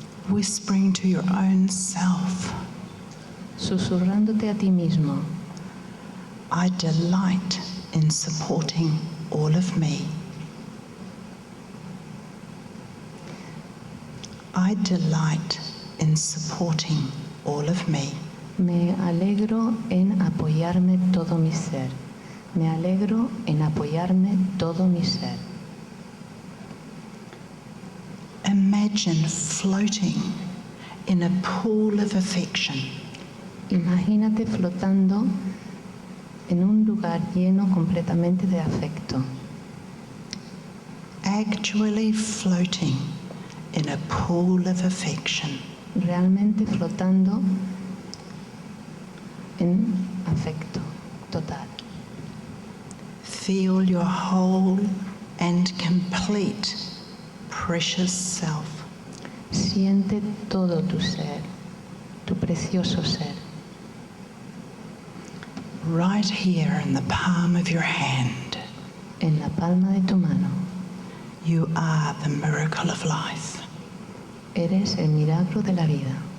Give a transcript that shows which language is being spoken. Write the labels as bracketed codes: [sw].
[en] Whispering to your own self, [es] Susurrándote a ti mismo. [en] I delight in supporting all of me. I delight in supporting all of me. [es] Me alegro en apoyarme todo mi ser. Me alegro en apoyarme todo mi ser. [en] Imagine floating in a pool of affection. [es] Imagínate flotando en un lugar lleno completamente de afecto. [en] actually floating in a pool of affection. [es] realmente flotando en afecto total. [en] Feel your whole and complete precious self [es] Siente todo tu ser, tu precioso ser, [en] right here in the palm of your hand. [es] en la palma de tu mano. [en] You are the miracle of life. [es] Eres el milagro de la vida.